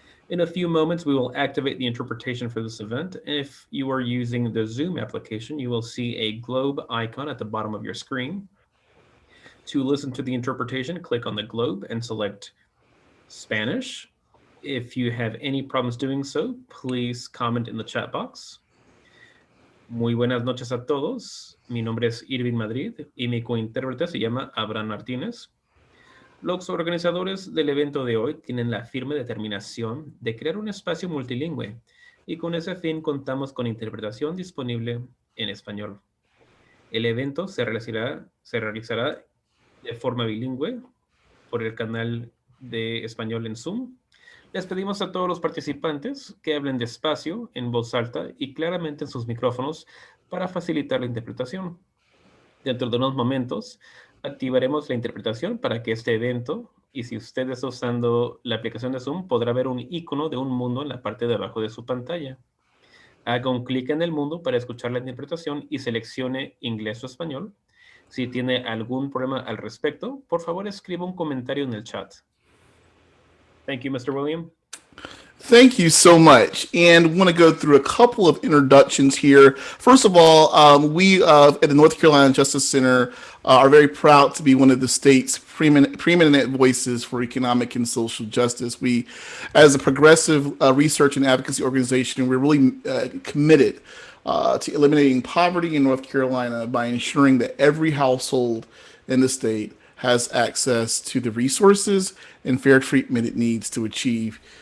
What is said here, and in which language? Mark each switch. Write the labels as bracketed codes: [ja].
[en] In a few moments, we will activate the interpretation for this event. If you are using the Zoom application, you will see a globe icon at the bottom of your screen. To listen to the interpretation, click on the globe and select Spanish. If you have any problems doing so, please comment in the chat box. [es] Muy buenas noches a todos. Mi nombre es Irvin Madrid y mi cointérprete se llama Abraham Martínez. Los organizadores del evento de hoy tienen la firme determinación de crear un espacio multilingüe y con ese fin contamos con interpretación disponible en español. El evento se realizará de forma bilingüe por el canal de español en Zoom. Les pedimos a todos los participantes que hablen despacio, en voz alta y claramente en sus micrófonos para facilitar la interpretación. Dentro de unos momentos, activaremos la interpretación para que este evento, y si usted está usando la aplicación de Zoom, podrá ver un icono de un mundo en la parte de abajo de su pantalla. Haga un clic en el mundo para escuchar la interpretación y seleccione inglés o español. Si tiene algún problema al respecto, por favor escriba un comentario en el chat. [en] Thank you, Mr. William. Thank you so much. And we want to go through a couple of introductions here. First of all, we at the North Carolina Justice Center are very proud to be one of the state's preeminent voices for economic and social justice. We, as a progressive research and advocacy organization, we're really committed to eliminating poverty in North Carolina by ensuring that every household in the state has access to the resources and fair treatment it needs to achieve